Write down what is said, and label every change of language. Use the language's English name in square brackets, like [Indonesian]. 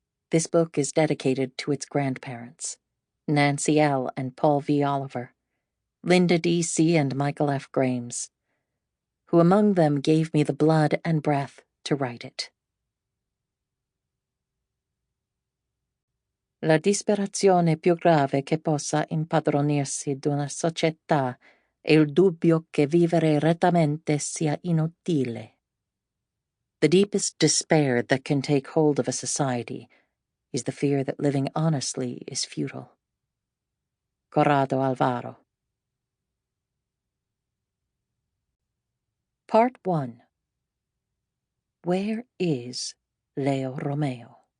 [English] This book is dedicated to its grandparents, Nancy L. and Paul V. Oliver, Linda D. C. and Michael F. Grames, who among them gave me the blood and breath to write it. [Italian] La disperazione più grave che possa impadronirsi d'una società è il dubbio che vivere rettamente sia inutile. [English] The deepest despair that can take hold of a society is the fear that living honestly is futile. Corrado Alvaro. Part 1. Where is Leo Romeo?